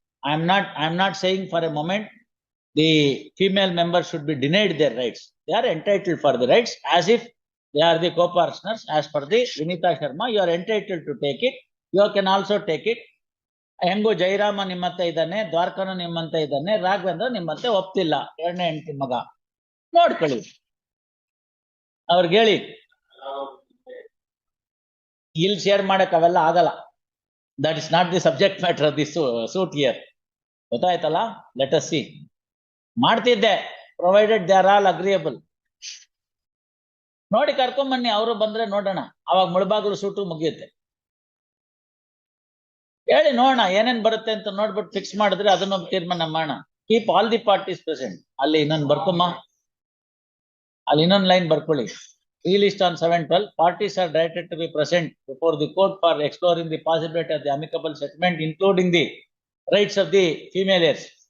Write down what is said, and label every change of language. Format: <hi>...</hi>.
<en>I am not saying for a moment the female members should be denied their rights. They are entitled for the rights as if they are the co-partners. As per the Vinita Sharma, you are entitled to take it. You can also take it.</en> <kn>ಹೆಂಗು ಜೈರಾಮ ನಿಮ್ಮಂತೆ ಇದ್ದಾನೆ, ದ್ವಾರಕನು ನಿಮ್ಮಂತೆ ಇದ್ದಾನೆ, ರಾಘವೇಂದ್ರ ನಿಮ್ಮಂತೆ ಒಪ್ತಿಲ್ಲ, 2ನೇ ಹೆಂಡತಿ ಮಗ. ನೋಡ್ಕೊಳ್ಳಿ, ಅವ್ರಿಗೆ ಹೇಳಿ. ಇಲ್ಲಿ ಶೇರ್ ಮಾಡಕ್ ಅವೆಲ್ಲ ಆಗಲ್ಲ.</kn> <en>That is not the subject matter of the suit here.</en> <kn>ಗೊತ್ತಾಯ್ತಲ್ಲ?</kn> <en>Let us see.</en> <kn>ಮಾಡ್ತಿದ್ದೆ,</kn> <en>Provided they are all agreeable.</en> <kn>ನೋಡಿ ಕರ್ಕೊಂಬನ್ನಿ, ಅವರು ಬಂದ್ರೆ ನೋಡೋಣ. ಅವಾಗ ಮುಳಬಾಗಿಲು ಸೂಟು ಮುಗಿಯುತ್ತೆ. ಹೇಳಿ ನೋಡೋಣ ಏನೇನ್ ಬರುತ್ತೆ ಅಂತ ನೋಡ್ಬಿಟ್ಟು ಫಿಕ್ಸ್ ಮಾಡಿದ್ರೆ ಅದನ್ನೊಂದು ತೀರ್ಮಾನ ಮಾಡೋಣ.</kn> <en>Keep all the parties present.</en> <kn>ಅಲ್ಲಿ ಇನ್ನೊಂದು ಬರ್ಕೊಮ್ಮ, ಅಲ್ಲಿ ಇನ್ನೊಂದು ಲೈನ್ ಬರ್ಕೊಳ್ಳಿ.</kn> <en>ಈ list on 7/12 parties are directed to be present before the court for exploring the possibility of the amicable settlement, including the rights of the female heirs.</en>